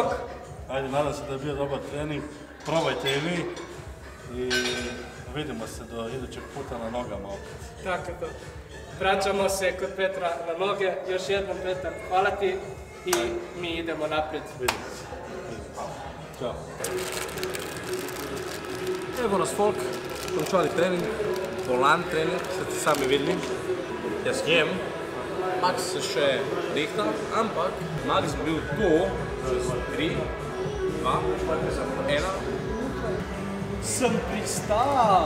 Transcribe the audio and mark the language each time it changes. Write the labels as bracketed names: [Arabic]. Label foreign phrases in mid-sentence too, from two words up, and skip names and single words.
[Croatian] Ajde, nadam se da je bio dobar trening, probajte i vi i vidimo se do idućeg puta na nogama opet. Tako to. Vraćamo se kod Petra na noge, još jednom Petar, hvala ti i mi idemo naprijed. Vidimo se. Ćao. [Slovenian] Evo nas folk, končali trening, volan trening, ste sami videli. Jaz jem, Max se še rihta, ampak Max bi bil tu čez 3, 2, 1. Sem pristal!